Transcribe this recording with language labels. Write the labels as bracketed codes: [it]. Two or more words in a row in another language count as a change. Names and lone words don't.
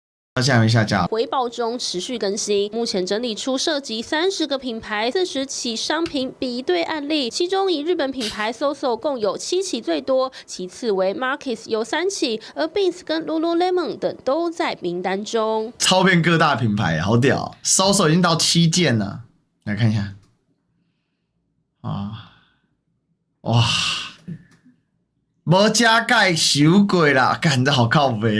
[zh] 到現在還沒下架。回報中持續更新，目前整理出涉及30個品牌、40起商品比對案例，其中以日本品牌 SOSO 共有7起最多，其次為 Markis 有3起，而 Beats 跟 Lululemon 等都在名單中。超遍各大品牌，好屌！SOSO 已經到7件了，來看一下。啊，哇！沒加蓋修鬼啦，幹這好靠北哦！